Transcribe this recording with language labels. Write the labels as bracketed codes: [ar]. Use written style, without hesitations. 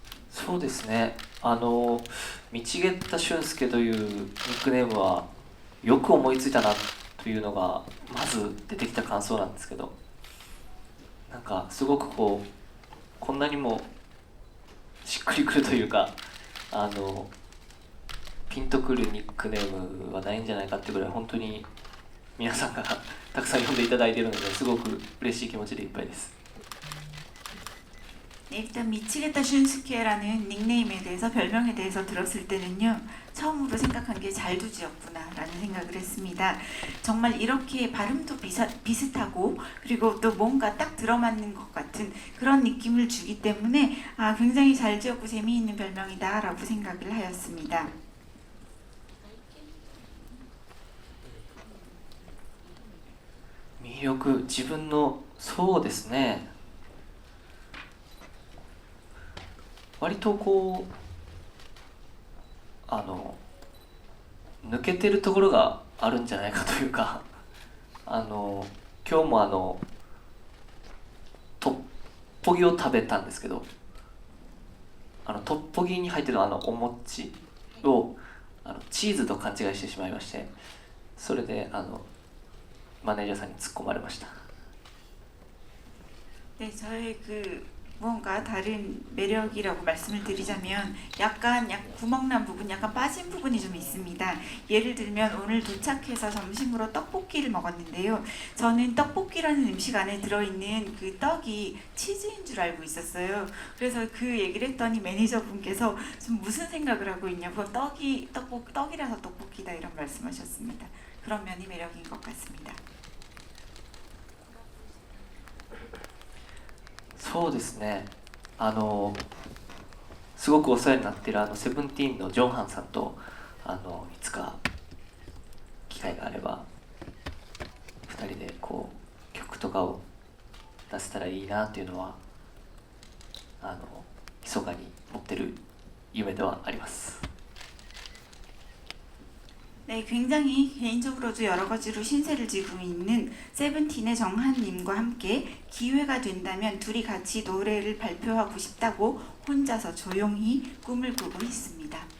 [ja] そうですね道下俊介というニックネームはよく思いついたなというのがまず出てきた感想なんですけどなんかすごくこんなにもしっくりくるというかピンとくるニックネームはないんじゃないかってぐらい本当に皆さんがたくさん読んでいただいているのですごく嬉しい気持ちでいっぱいです。 [ko] 네, 일단 미치겠다 슌스케라는 닉네임에 대해서 별명에 대해서 들었을 때는요 처음으로 생각한 게 잘두지였구나 라는 생각을 했습니다. 정말 이렇게 발음도 비슷하고 그리고 또 뭔가 딱 들어맞는 것 같은 그런 느낌을 주기 때문에 굉장히 잘 지었고 재미있는 별명이다 라고 생각을 하였습니다. [ja] 魅力、自分のそうですね、割とこう抜けてるところがあるんじゃないかというか今日もトッポギを食べたんですけど、トッポギに入ってるお餅をチーズと勘違いしてしまいまして、それでマネージャーさんに突っ込まれました。 [ko] 네, 저의 무언가 다른 매력이라고 말씀을 드리자면 약간 구멍난 부분, 약간 빠진 부분이 좀 있습니다. 예를 들면 오늘 도착해서 점심으로 떡볶이를 먹었는데요. 저는 떡볶이라는 음식 안에 들어있는 그 떡이 치즈인 줄 알고 있었어요. 그래서 그 얘기를 했더니 매니저분께서 좀 무슨 생각을 하고 있냐고 떡이라서 떡볶이다 이런 말씀하셨습니다. 그런 면이 매력인 것 같습니다. [ja] そうですね、すごくお世話になっているセブンティーンのジョンハンさんといつか機会があれば2人でこう曲とかを出せたらいいなというのは密かに持ってる夢ではあります。 [ko] 네, 굉장히 개인적으로도 여러 가지로 신세를 지고 있는 세븐틴의 정한님과 함께 기회가 된다면 둘이 같이 노래를 발표하고 싶다고 혼자서 조용히 꿈을 꾸고 있습니다.